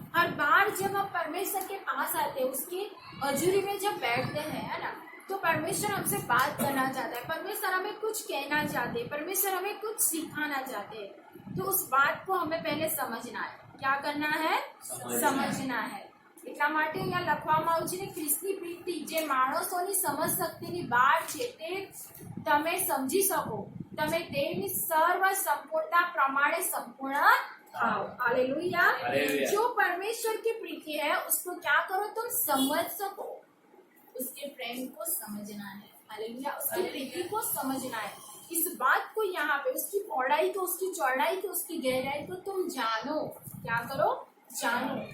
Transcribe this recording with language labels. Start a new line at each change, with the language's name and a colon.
Hindi: हर बार जब हम परमेश्वर के पास आते हैं, उसकी हजूरी में जब बैठते हैं, है ना, तो परमेश्वर हमसे बात करना चाहता है, परमेश्वर हमें कुछ कहना चाहते हैं, परमेश्वर हमें कुछ सिखाना चाहते हैं। तो उस बात को हमें पहले समझना है। क्या करना है? समझना है।
Gujarati: એટલા માટે અહીંયા લખવામાં આવ્યું છે, ખ્રિસ્તી પ્રીતિ જે માણસોની સમજ શક્તિની બહાર છે તે તમે સમજી શકો, તમે તેની સર્વ સંપૂર્ણતા પ્રમાણે સંપૂર્ણ થાઓ।
Hindi: हालेलुया। हालेलुया। जो परमेश्वर की प्रीति है उसको क्या करो? तुम समझ सको। उसके प्रेम को समझना है। हालेलुया। उसकी प्रीति को समझना है। इस बात को यहाँ पे उसकी पौड़ाई को, उसकी चौड़ाई को, उसकी गहराई को तुम जानो। क्या करो? जानो।